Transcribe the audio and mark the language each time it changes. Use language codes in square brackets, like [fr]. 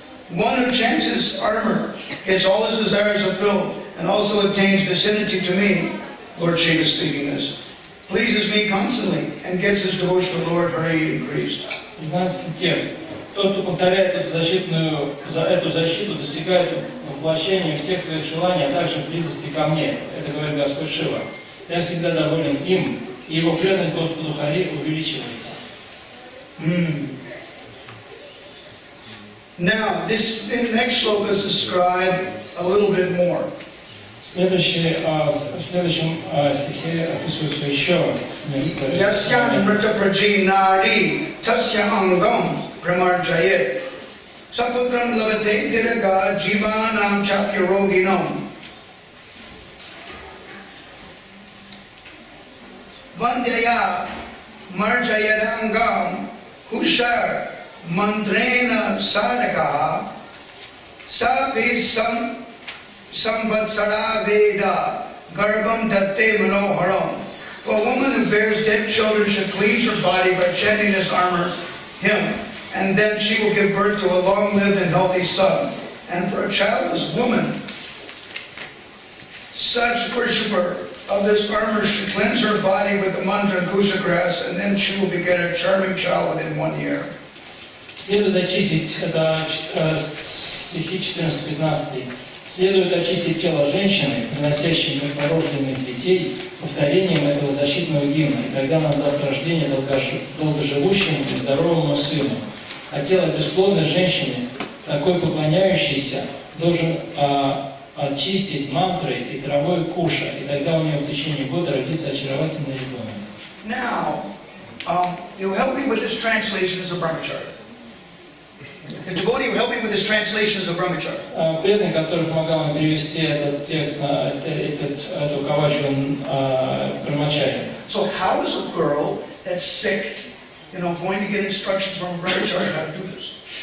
[en] One who chants his armor gets all his desires fulfilled and also attains vicinity to me, Lord Shiva speaking this, pleases me constantly and gets his devotion to Lord Hari increased. [ru] 12 текст. Тот, кто повторяет эту защиту, достигает воплощения всех своих желаний, а также близости ко мне. Это говорит Господь Шива. Я всегда доволен им, и его преданность Господу Хари увеличивается. [en] Now, this in the next shloka is described a little bit more. [ru] В следующем стихе описывается еще некоторые. [sa] Yasyan mrita prajinari tasya angam pramarjayet saputram lavate diraga jivanam chapyaroginam vandaya marjayet angam hushar mantrena sadakaha sapi samvatsara veda garbam datte manoharam. [en] For a woman who bears dead children should cleanse her body by chanting this armor hymn, and then she will give birth to a long-lived and healthy son. And for a childless woman, such worshipper of this armor should cleanse her body with the mantra and kusha grass, and then she will beget a charming child within 1 year. [ru] Следует очистить, это стихи 14-15. Следует очистить тело женщины, приносящей новорожденных детей, повторением этого защитного гимна, и тогда она даст рождение долгоживущему и здоровому сыну. А тело бесплодной женщины, такой поклоняющейся, должен очистить мантрой и травой куша, и тогда у нее в течение года родится очаровательный ребенок. [en] Now, you help me with this translation as a brahmachari. The devotee who helped me with this translation is a brahmachari. [ru] Преданный, который помогал мне перевести этот текст на эту кавачу брамачари. [en] So how is a girl that's sick, going to get instructions from a brahmachari how to do this?